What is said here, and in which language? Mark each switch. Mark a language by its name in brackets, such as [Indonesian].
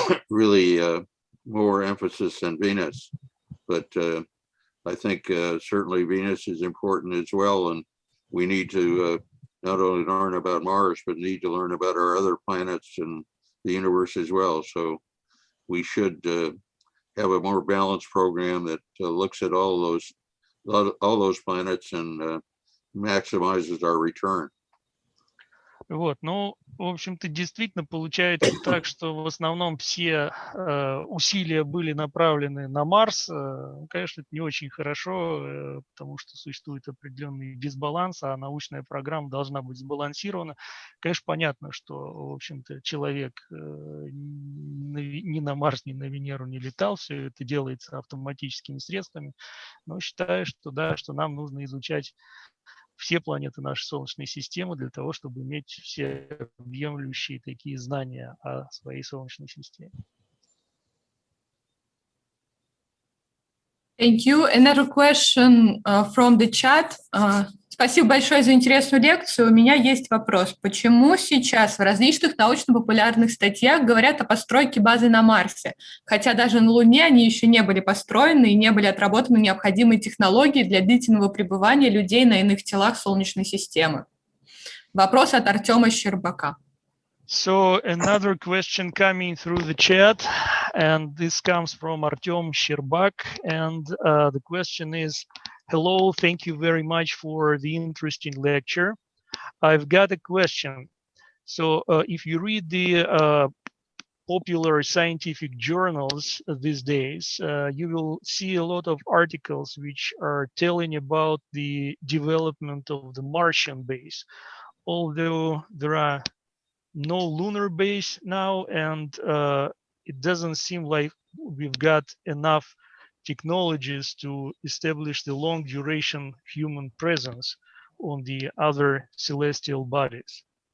[English] really more emphasis than Venus, but I think certainly Venus is important as well, and we need to not only learn about Mars, but need to learn about our other planets and the universe as well. So we should have a more balanced program that looks at all those planets and maximizes our return. [Russian] Вот, ну, в общем-то, действительно получается так, что в основном все усилия были направлены на Марс. Конечно, это не очень хорошо, потому что существует определенный дисбаланс, а научная программа должна быть сбалансирована. Конечно, понятно, что, в общем-то, человек ни на Марс, ни на Венеру не летал, все это делается автоматическими средствами, но считаю, что да, что нам нужно изучать все планеты нашей Солнечной системы для того, чтобы иметь все объемлющие такие знания о своей Солнечной системе. [English] Thank you. Another question from the chat. [Russian] Спасибо большое за интересную лекцию. У меня есть вопрос. Почему сейчас в различных научно-популярных статьях говорят о постройке базы на Марсе, хотя даже на Луне они еще не были построены и не были отработаны необходимые технологии для длительного пребывания людей на иных телах Солнечной системы? Вопрос от Артема Щербака. [English] So another question coming through the chat, and this comes from Artyom Sherbak, and the question is, hello, thank you very much for the interesting lecture. I've got a question. So if you read the popular scientific journals these days, you will see a lot of articles which are telling about the development of the Martian base, although there are no lunar base now, and it doesn't seem like we've got enough technologies to establish the long duration human presence on the other celestial bodies.